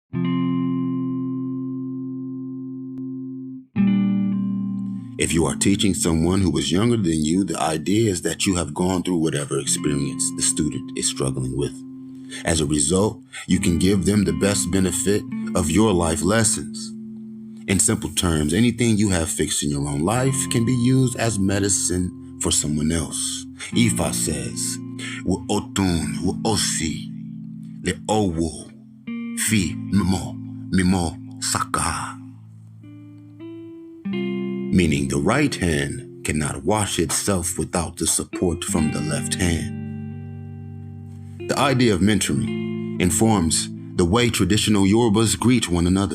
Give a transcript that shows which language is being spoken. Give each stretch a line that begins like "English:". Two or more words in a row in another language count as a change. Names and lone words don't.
English: If you are teaching someone who is younger than you, the idea is that you have gone through whatever experience the student is struggling with. As a result, you can give them the best benefit of your life lessons. In simple terms, anything you have fixed in your own life can be used as medicine for someone else. Ifa says,
Yoruba: "Otun, osi, le owo, fi mimo saka."
English: Meaning the right hand cannot wash itself without the support from the left hand. The idea of mentoring informs the way traditional Yorubas greet one another.